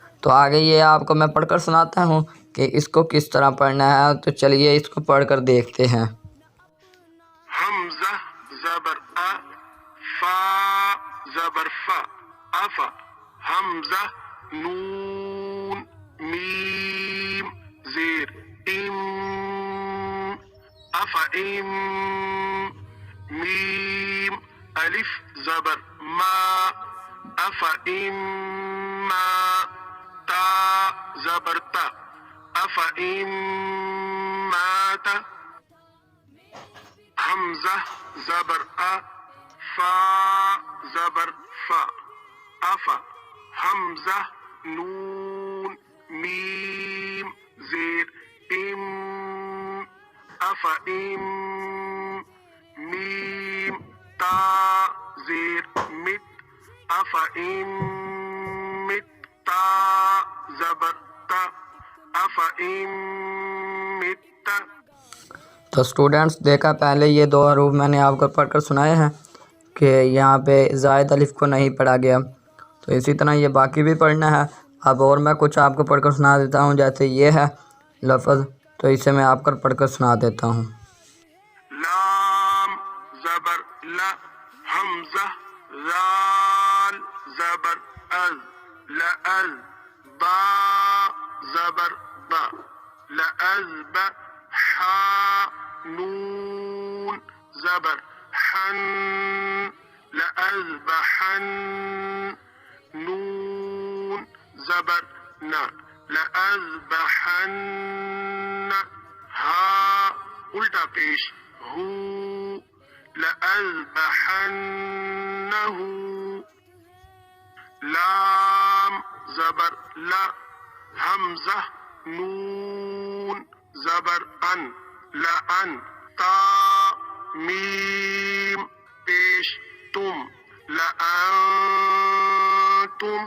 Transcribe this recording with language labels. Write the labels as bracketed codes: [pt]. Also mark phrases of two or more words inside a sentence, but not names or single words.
[ur] تو آگے یہ آپ کو میں پڑھ کر سناتا ہوں کہ اس کو کس طرح پڑھنا ہے، تو چلیے اس کو پڑھ کر دیکھتے ہیں۔ حمزہ زبر ا، فا زبر فا، افا، حمزہ نون میم زیر ام، افا ام، میم الف زبر ما، افا ام ما، تا زبر تا، افا ام ماتا، حمزہ زبر ا، فا زبر فا، افا، حمزہ نون میم زیر ام، افا ام، میم تا زیر مت، افا ام مت، تا زبر تا، افا ام مت۔ تو اسٹوڈنٹس دیکھا، پہلے یہ دو حروف میں نے آپ کو پڑھ کر سنائے ہیں کہ یہاں پہ زائد الف کو نہیں پڑھا گیا، تو اسی طرح یہ باقی بھی پڑھنا ہے۔ اب اور میں کچھ آپ کو پڑھ کر سنا دیتا ہوں، جیسے یہ ہے لفظ، تو اسے میں آپ کو پڑھ کر سنا دیتا ہوں۔ لام زبر لا، حمزہ رال زبر از، لأز، با زبر با، لأزب، حا نون زبر حن، لأزبحن، نون زبر نا، لأزبحن، ہا الٹا پیش ہو، لأذبحنہ، لام زبر لا، حمزہ نون زبر ان، لأن، تا میم پیش تم، لأنتم۔